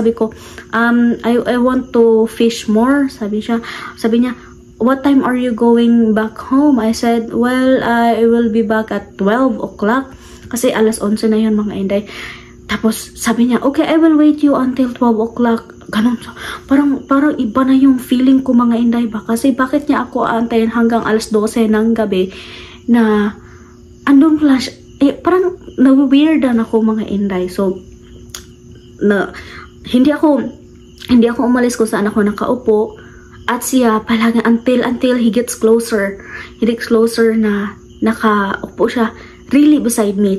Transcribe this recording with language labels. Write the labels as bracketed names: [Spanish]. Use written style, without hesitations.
[Filipino] Sabi ko, [English] I want to fish more. [Filipino] Sabi niya, [English] what time are you going back home? I said, well, I will be back at 12 o'clock. [Filipino] Kasi alas 11 na yun mga inday. Tapos sabi niya, [English] okay, I will wait you until 12 o'clock. [Filipino] Ganun. Parang iba na yung feeling ko mga inday ba? Kasi bakit niya ako aantayin hanggang alas 12 ng gabi na andun pala siya. Parang na-weirdan ako mga inday. So, hindi ako umalis kung saan ako nakaupo. At siya palagi [English] until he gets closer. [Filipino] Na nakaupo siya [English] really beside me.